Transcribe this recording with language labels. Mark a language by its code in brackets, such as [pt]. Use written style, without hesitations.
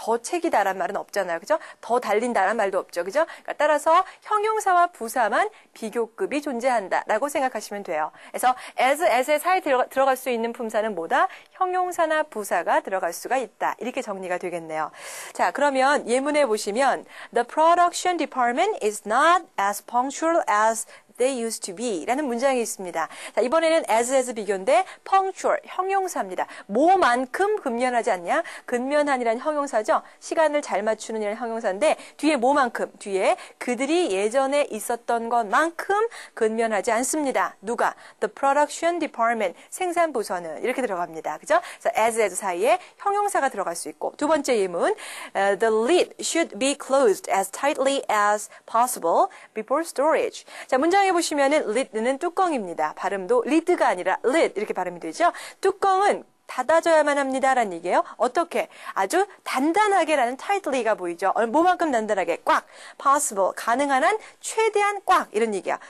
[ko] 더 책이다란 말은 없잖아요. 그죠? 더 달린다란 말도 없죠. 그죠? 그러니까 따라서 형용사와 부사만 비교급이 존재한다라고 생각하시면 돼요. 그래서 as의 사이에 들어갈 수 있는 품사는 뭐다? 형용사나 부사가 들어갈 수가 있다. 이렇게 정리가 되겠네요. 자, 그러면 예문에 보시면 [en] The production department is not as punctual as they used to be [ko] 라는 문장이 있습니다. 자, 이번에는 as 비교인데 punctual, 형용사입니다. 뭐만큼 근면하지 않냐? 근면한이라는 형용사죠. 시간을 잘 맞추는 이라는 형용사인데 뒤에 뭐만큼? 뒤에 그들이 예전에 있었던 것만큼 근면하지 않습니다. 누가? [en] The production department, [ko] 생산부서는 이렇게 들어갑니다. 그죠? 그래서 as 사이에 형용사가 들어갈 수 있고 두 번째 예문 [en] The lid should be closed as tightly as possible before storage. [ko] 자, 문장 보시면은 lid는 뚜껑입니다. 발음도 lid가 아니라 lid 이렇게 발음이 되죠. 뚜껑은 닫아줘야만 합니다라는 얘기예요. 어떻게? 아주 단단하게라는 tightly가 보이죠. 뭐만큼 단단하게? 꽉. possible. 가능한 한 최대한 꽉. 이런 얘기야.